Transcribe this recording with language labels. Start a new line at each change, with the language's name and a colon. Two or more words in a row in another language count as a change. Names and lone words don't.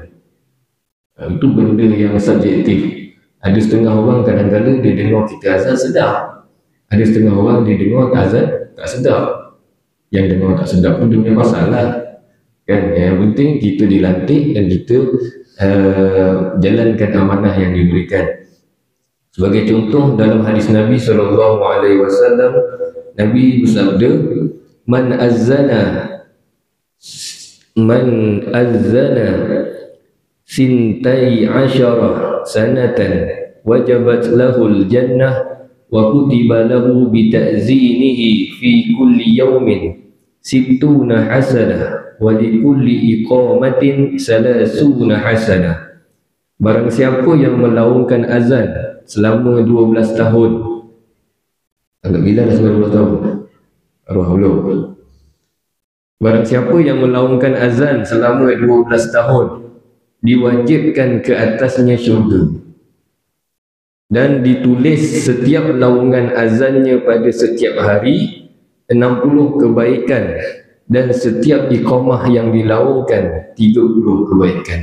Malay: Itu benda yang subjektif. Ada setengah orang kadang-kadang dia dengar kita azan sedap, ada setengah orang dia dengar azan tak sedap. Yang dengar tak sedap pun dia punya masalah kan. Yang penting kita dilantik dan kita jalankan amanah yang diberikan. Sebagai contoh dalam hadis Nabi SAW, Nabi bersabda,
Arabic: من أذن ثنتي عشرة سنة وجبت له الجنة وكتب له بتأذينه في كل يوم ستون حسنة ولكل إقامة ثلاثون حسنة.
Malay: Barang siapa yang melaungkan azan selama 12 tahun, agak bila dah 12 tahun? Arwah Allah. Barang siapa yang melaungkan azan selama 12 tahun, diwajibkan ke atasnya syurga, dan ditulis setiap laungan azannya pada setiap hari 60 kebaikan, dan setiap iqamah yang dilaungkan 30 kebaikan.